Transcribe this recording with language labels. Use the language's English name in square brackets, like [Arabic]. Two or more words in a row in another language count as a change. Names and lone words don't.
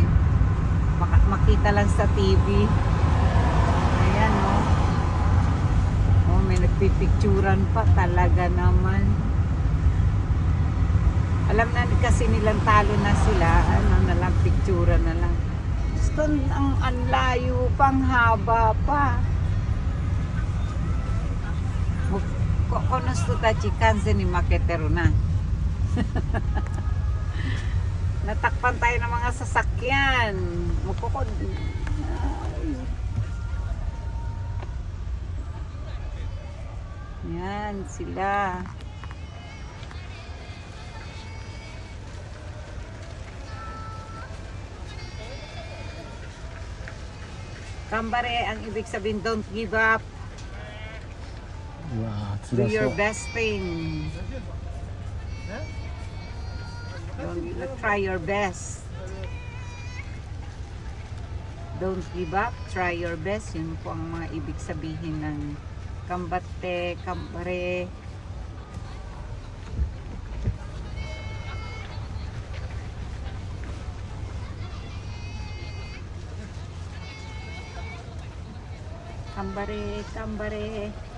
[Filipino] Makita lang sa TV. Ayan oh. Oh, may nagpipicturan pa talaga naman. Alam na kasi nilang talo na sila. Ano na lang, picturan na lang. Gusto ang layo pang haba pa. [Japanese] この人たち完全に負けてるな。 [Filipino] Natakpan tayo ng mga sasakyan. Mukukod. Yan sila. Kambare, ang ibig sabihin, [English] don't give up. [Japanese] うわー、 [English] Do [Japanese] 辛そ [English] your [Japanese] う。 [English] best thing. Try your best. Don't give up. Try your best. [Filipino] Yun po ang mga ibig sabihin ng kambate, kambare. Kambare, kambare.